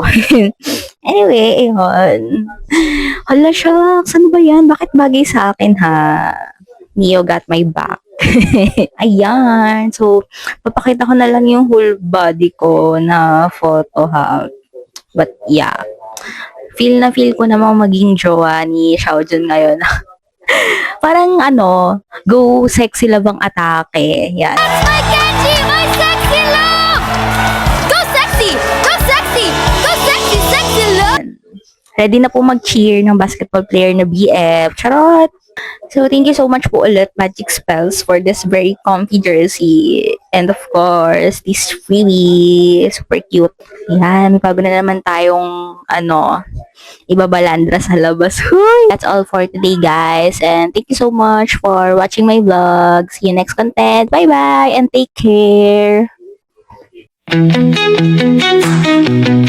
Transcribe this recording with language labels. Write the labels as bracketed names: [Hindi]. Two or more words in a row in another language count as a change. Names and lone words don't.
[Filipino] Anyway, ayun. Hala, shucks. Ano ba yan? Bakit bagay sa akin, ha? [English] Neo got my back. [Filipino] Ayan. So, papakita ko na lang yung [English] whole body [Filipino] ko na photo, ha? [English] But, yeah. [Filipino] Feel na feel ko namang maging jowa ni Xiaojun ngayon. Parang ano, [English] go sexy [Filipino] labang atake. Yan. [English] That's my Genji, my sexy love! Go sexy! Go sexy! Go sexy, sexy love! [Filipino] Ready na po mag-cheer ng [English] basketball player [Filipino] na BF. Charot! [English] So, thank you so much [Filipino] po ulit, [English] Magic Spells, for this very comfy jersey. And of course, this freebie. Super cute. [Filipino] Yan, may bago na naman tayong, ibabalandra sa labas. Huy! [English] That's all for today, guys. And thank you so much for watching my vlog. See you next content. Bye-bye and take care.